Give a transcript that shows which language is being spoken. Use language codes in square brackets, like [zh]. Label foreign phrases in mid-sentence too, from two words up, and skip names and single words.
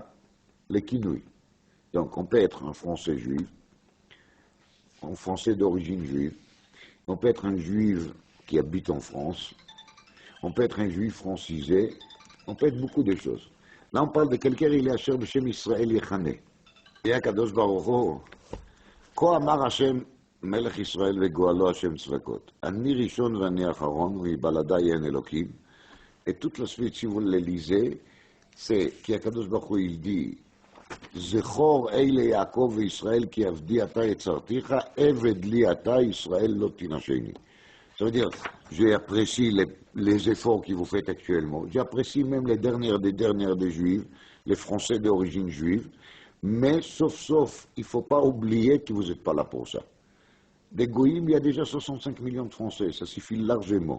[fr] Le kinui. Donc on peut être un français juif, un français d'origine juive, on peut être un juif qui habite en France, on peut être un juif francisé, on peut être beaucoup de choses. Là on parle de quelqu'un, il est [he] אשר בשם ישראל יכנה. Et הקדוש ברוך הוא, כה אמר השם מלך ישראל וגואלו השם צבאות. אני ראשון ואני אחרון, ומבלעדי אין אלוהים. [fr] Et toute la suite, si vous le lisez, c'est qu' [he] הקדוש ברוך הוא, [fr] il dit [he] זכור אלה יעקב וישראל כי עבדי אתה יצרתיך עבד לי אתה ישראל לא תנשני. [fr] Ça veut dire, j'apprécie les efforts que vous faites actuellement. J'apprécie même les dernières des Juifs, les Français d'origine juive, Mais, sauf, il ne faut pas oublier que vous n'êtes pas là pour ça. Des goïms, il y a déjà 65 millions de Français, ça suffit largement.